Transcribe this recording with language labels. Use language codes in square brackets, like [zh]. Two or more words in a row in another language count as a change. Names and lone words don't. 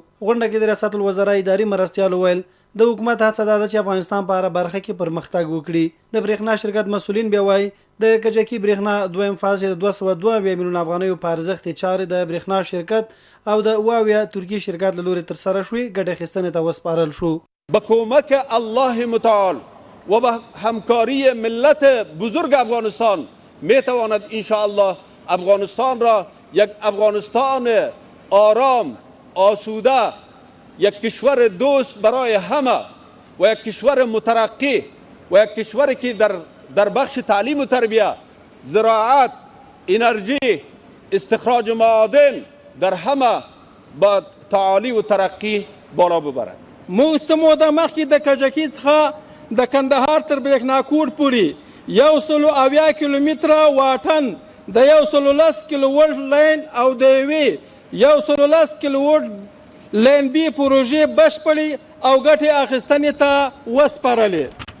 [ps] غونډه کې د ریاست الوزرا اداري مرستیالو ویل د حکومت هڅه دا ده چې افغانستان په هره برخه کې پرمختګ وکړي. د برېښنا شرکت مسؤلین بیا وایي د کجکي برېښنا دویم فاز د 222 میلیون افغانیو په ارزښت چارې د برېښنا شرکت او د واویا ترکی شرکت له لورې ترسره شوې. ګډه اخیستنې ته وسپارل شو. [fa] با کمک الله متعال و با همکاری ملت بزرگ افغانستان میتواند انشاءالله افغانستان را یک افغانستان آرام، آسوده، یک کشور دوست برای همه و یک کشور مترقی و یک کشوری که در بخش تعلیم و تربیه، زراعت، انرژی، استخراج معادن در همه با تعالی و ترقی بالا ببرد. [ps] موده مخکې د کجکي څخه د کندهار تر برېښناکور پورې 180 کیلومتره واټن د 110 کیلو ولټ لین او د یوې 110 کیلو ولټ لین بي پروژې بشپړې او ګټې اخیستنې ته وسپارلې.